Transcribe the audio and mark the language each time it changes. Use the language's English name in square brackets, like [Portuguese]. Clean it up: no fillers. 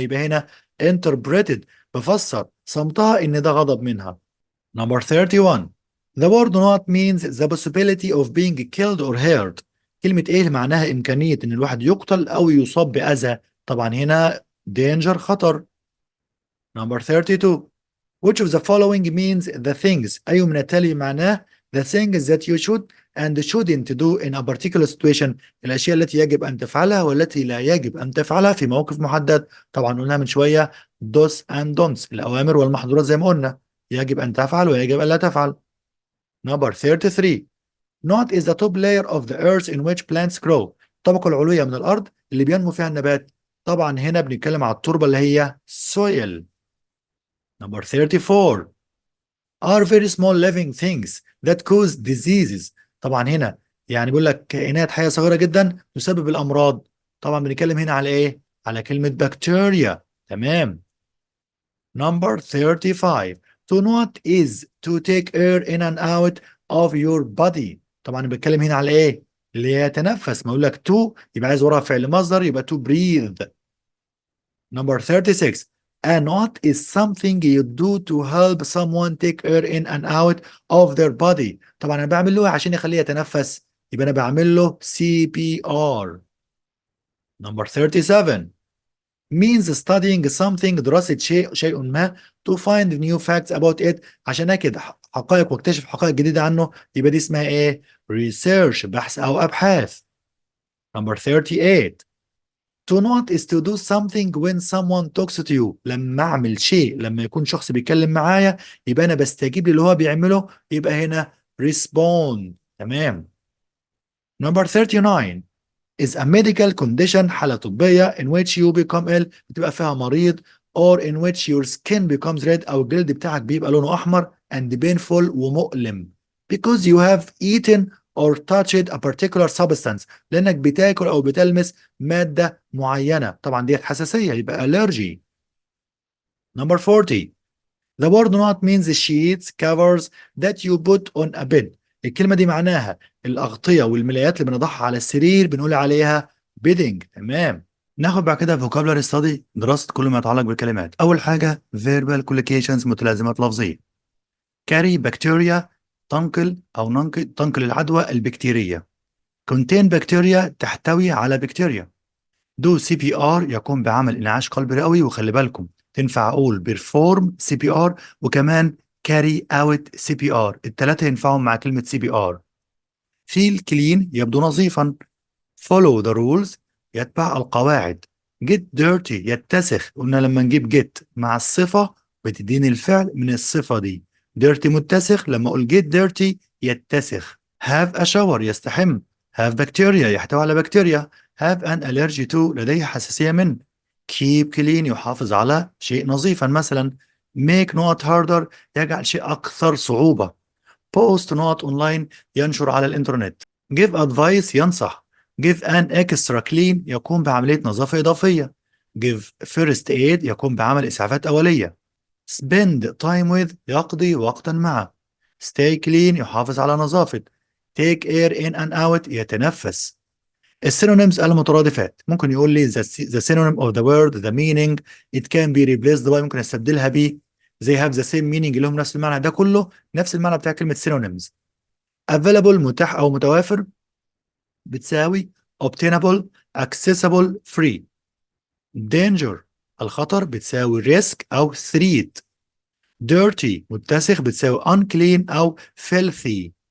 [Arabic] يبقى هنا interpreted بفسر صمتها ان ده غضب منها. [English] Number 31. The word not means the possibility of being killed or hurt. [Arabic] كلمة ايه اللي معناها امكانية ان الواحد يقتل او يصاب باذى. طبعا هنا danger خطر. [English] Number 32. Which of the following means the things. [Arabic] أي من التالي معناه [English] the things that you should and shouldn't do in a particular situation. [Arabic] الأشياء التي يجب أن تفعلها والتي لا يجب أن تفعلها في موقف محدد. طبعا قلنا من شوية do's and don'ts الأوامر والمحظورات زي ما قلنا، يجب أن تفعل ويجب أن لا تفعل. [English] Number 33. Not is the top layer of the earth in which plants grow. [Arabic] الطبقة العلوية من الأرض اللي بينمو فيها النبات. طبعا هنا بنتكلم على التربة اللي هي soil. [English] Number 34. Are very small living things that cause diseases. [Arabic] طبعا هنا يعني بيقول لك كائنات حية صغيرة جدا تسبب الأمراض. طبعا بنتكلم هنا على إيه؟ على كلمة بكتيريا. [English] تمام. Number 35. To not is to take air in and out of your body. [Arabic] طبعا بنتكلم هنا على إيه؟ اللي هي يتنفس. ما يقول لك to يبقى عايز وراها فعل مصدر يبقى to breathe. [English] Number 36. A knot is something you do to help someone take air in and out of their body. [Arabic] طبعا انا بعمل له عشان يخليه يتنفس يبقى انا بعمل له CPR. [English] Number 37. means studying something [Arabic] دراسة شيء ما [English] to find new facts about it [Arabic] عشان اكد حقائق واكتشف حقائق جديدة عنه. يبقى دي اسمها ايه؟ research بحث او ابحاث. [English] Number 38. To not is to do something when someone talks to you. [Arabic] لما اعمل شيء لما يكون شخص بيتكلم معايا يبقى انا بستجيب للي هو بيعمله يبقى هنا respond. تمام. [English] Number 39 is a medical condition [Arabic] حالة طبية [English] in which you become ill [Arabic] بتبقى فيها مريض [English] or in which your skin becomes red [Arabic] أو الجلد بتاعك بيبقى لونه أحمر [English] and painful ومؤلم because you have eaten or touched a particular substance [Arabic] لأنك بتاكل أو بتلمس مادة معينة. طبعا دي حساسية يبقى allergy. [English] Number 40. The word not means the sheets covers that you put on a bed. [Arabic] الكلمة دي معناها الأغطية والملايات اللي بنضعها على السرير بنقول عليها bedding. تمام. ناخد بعد كده vocabulary study دراسة كل ما يتعلق بالكلمات. أول حاجة verbal collocations متلازمات لفظية. [English] carry bacteria [Arabic] تنقل أو تنقل العدوى البكتيرية. [English] contain bacteria [Arabic] تحتوي على بكتيريا. [English] do CPR [Arabic] يقوم بعمل إنعاش قلبي رئوي. وخلي بالكم تنفع أقول [English] perform CPR [Arabic] وكمان [English] carry out CPR [Arabic] التلاتة ينفعوا مع كلمة CPR. feel clean يبدو نظيفا. [English] follow the rules [Arabic] يتبع القواعد. [English] get dirty [Arabic] يتسخ. قلنا لما نجيب get مع الصفة بتديني الفعل من الصفة دي. dirty متسخ لما أقول get dirty يتسخ. [English] have a shower [Arabic] يستحم. [English] have bacteria [Arabic] يحتوي على بكتيريا. [English] have an allergy to [Arabic] لديه حساسية من. keep clean يحافظ على شيء نظيفا مثلا. [English] make not harder [Arabic] يجعل شيء أكثر صعوبة. [English] post not online [Arabic] ينشر على الإنترنت. [English] give advice [Arabic] ينصح. [English] give an extra clean [Arabic] يقوم بعملية نظافة إضافية. [English] give first aid [Arabic] يقوم بعمل إسعافات أولية. [English] spend time with [Arabic] يقضي وقتا معه. [English] stay clean [Arabic] يحافظ على نظافة. [English] take air in and out [Arabic] يتنفس. السينونيمز المترادفات ممكن يقول لي [English] the synonym of the word the meaning it can be replaced by [Arabic] ممكن استبدلها ب [English] they have the same meaning [Arabic] اللي هم نفس المعنى. ده كله نفس المعنى بتاع كلمة synonyms. available متاح أو متوافر بتساوي obtainable accessible free. danger الخطر بتساوي risk أو threat. dirty متسخ بتساوي unclean أو filthy.